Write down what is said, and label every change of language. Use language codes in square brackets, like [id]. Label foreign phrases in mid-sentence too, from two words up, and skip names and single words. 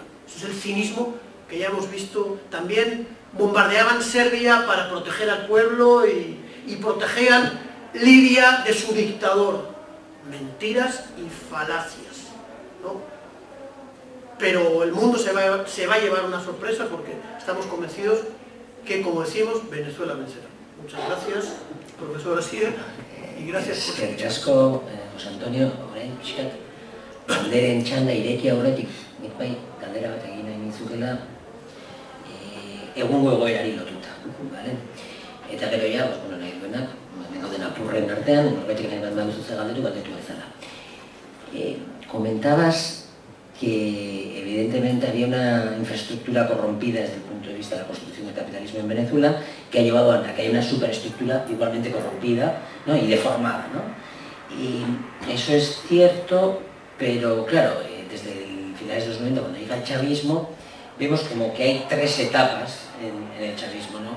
[es] Ese es el cinismo que ya hemos visto. También bombardeaban Serbia para proteger al pueblo y protegían Libia de su dictador. Mentiras y falacias, ¿no? Pero el mundo se va a llevar una sorpresa, porque estamos convencidos que, como decimos, Venezuela vencerá. Muchas gracias, profesor Asier, y gracias por [eu] eskerrik asko, José Antonio, orain pixkat, galderen txanda ireki aurretik, nik bai, galdera bat egin nahi nintzukela, egungo egoerari lotuta, bale? Eta gero ja, bueno, nahi duenak, gauden apurren artean, norbaitek nahi bat baduzu ze galdetu, galdetu bezala. [es] Comentabas que evidentemente había una infraestructura corrompida desde el punto de vista de la construcción del capitalismo en Venezuela, que ha llevado a que haya una superestructura igualmente corrompida, ¿no? Y deformada, ¿no? Y eso es cierto, pero claro, desde finales de los 90, cuando llega el chavismo, vemos como que hay tres etapas en el chavismo, ¿no?